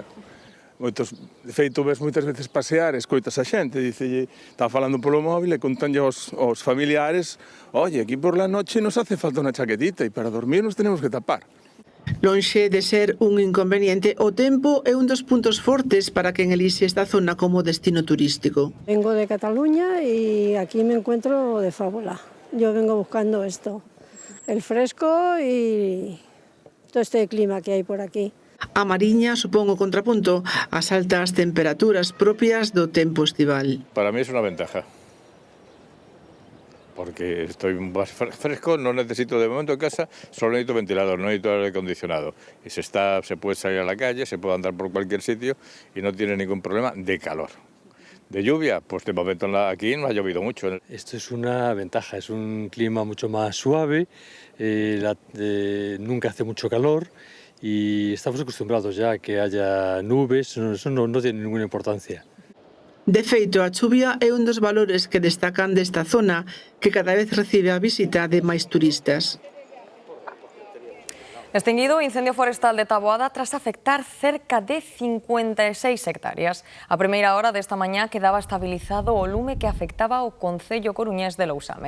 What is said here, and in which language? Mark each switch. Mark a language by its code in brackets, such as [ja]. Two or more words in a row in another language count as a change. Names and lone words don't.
[gl] De feito, ves moitas veces pasear, escoitas a xente, dicelle, está falando polo móvil e contanlle aos familiares, [es] oye, aquí por la noche nos hace falta [gl] unha chaquetita e [es] para dormir nos tenemos que tapar. [gl] Lonxe de ser un inconveniente, o tempo é un dos puntos fortes para quen elixe esta zona como destino turístico. [es] Vengo de Cataluña y aquí me encuentro de fábula. Yo vengo buscando esto, el fresco y todo este clima que hay por aquí. [gl] A Mariña supón o contrapunto ás altas temperaturas propias do tempo estival. [es] Para mí es una ventaja, porque estoy más fresco, no necesito de momento en casa, solo necesito ventilador, no necesito aire acondicionado. Y se puede salir a la calle, se puede andar por cualquier sitio y no tiene ningún problema de calor. De lluvia, pues de momento aquí no ha llovido mucho. Esto es una ventaja, es un clima mucho más suave, nunca hace mucho calor. Y estamos acostumbrados ya a que haya nubes, eso no tiene ninguna importancia. [gl] De feito, a chuvia é un dos valores que destacan desta zona, que cada vez recibe a visita de máis turistas. Extinguido o incendio forestal de Taboada tras afectar cerca de 56 hectáreas. A primeira hora desta mañá quedaba estabilizado o lume que afectaba o concello coruñés de Lousame.